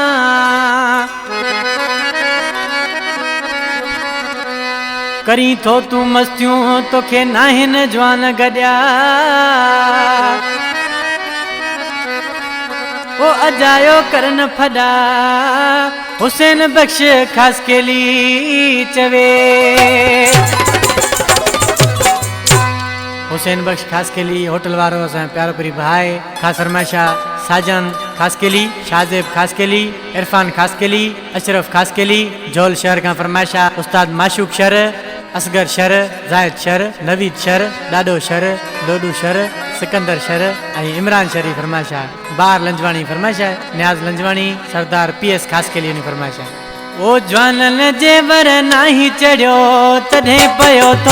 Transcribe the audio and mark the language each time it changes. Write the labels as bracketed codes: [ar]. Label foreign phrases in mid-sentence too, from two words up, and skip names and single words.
[sd] करी थो तू मस्तियूं तोखे नाहिन जवान गॾिया ओ अजायो करन फड़ा हुसैन बख्श खास केली चवे हुसैन बख्श खास केली होटल वारो असां प्यारो परी भाई खास फरमाइशा साजन खास केली शाहजेब खास केली इरफान खास केली अशरफ खास केली जोल शहर का फरमाइशा उस्ताद माशूक शर असगर शर जायद शर नवीद शर डाडो शर डोडू शर सिकंदर शर इमरान शरी फरमाइशा बार लंजवाणी फरमाइशा न्याज लंजवाणी सरदार पीएस खास केली फरमाइशा ओ जवानन जे वर नाही चढ़ियो तॾहिं पयो थो